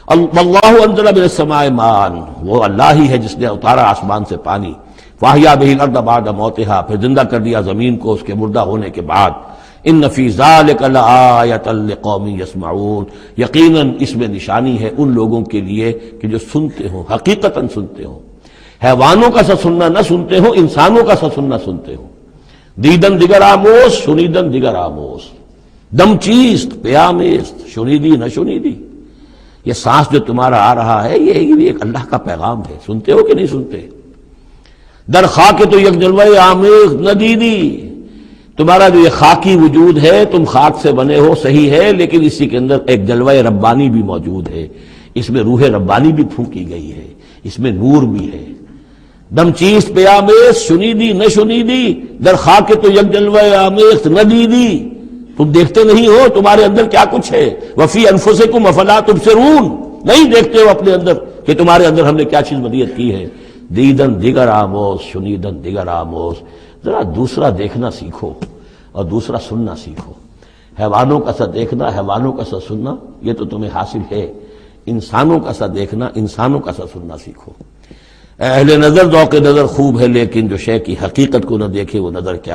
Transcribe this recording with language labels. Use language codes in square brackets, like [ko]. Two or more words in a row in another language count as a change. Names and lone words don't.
[ar] واللہ انزل من السماء ماء، [ur] وہ اللہ ہی ہے جس نے اتارا آسمان سے پانی، [ar] فاحیا بہ الارض بعد موتها، [ur] پھر زندہ کر دیا زمین کو اس کے مردہ ہونے کے بعد، [ar] ان فی ذلک لآیۃ لقوم یسمعون، [ur] یقیناً اس میں نشانی ہے ان لوگوں کے لیے کہ جو سنتے ہوں، حقیقتاً سنتے ہوں، حیوانوں کا سا سننا نہ سنتے ہوں، انسانوں کا سا سننا سنتے ہوں، [fa] دیدن دیگر آموز شنیدن دیگر آموز، دم چیست پیامیست شنیدی نہ شنیدی، [ur] یہ سانس جو تمہارا آ رہا ہے یہ بھی ایک اللہ کا پیغام ہے، سنتے ہو کہ نہیں سنتے؟ [fa] در خاک تو یک جلوہ آمیز ندیدی، [ur] تمہارا جو یہ خاکی وجود ہے، تم خاک سے بنے ہو صحیح ہے، لیکن اسی کے اندر ایک جلوہ ربانی بھی موجود ہے، اس میں روح ربانی بھی پھونکی گئی ہے، اس میں نور بھی ہے۔ [fa] دم چیز پہ آمیز شنیدی نہ شنیدی، در خاک تو یک جلوہ آمیز ندیدی، [ur] تم دیکھتے نہیں ہو تمہارے اندر کیا کچھ ہے، [ar] وفی انفسکم افلا تبصرون، [ur] نہیں دیکھتے ہو اپنے اندر کہ تمہارے اندر ہم نے کیا چیز مدیت کی ہے۔ [fa] دیدن دیگر آموز شنیدن دیگر آموز، [ur] ذرا دوسرا دیکھنا سیکھو اور دوسرا سننا سیکھو، حیوانوں کا سا دیکھنا حیوانوں کا سا سننا یہ تو تمہیں حاصل ہے، انسانوں کا سا دیکھنا انسانوں کا سا سننا سیکھو۔ اہل نظر ذوق نظر خوب ہے، لیکن جو شے کی حقیقت کو نہ دیکھے وہ نظر کیا۔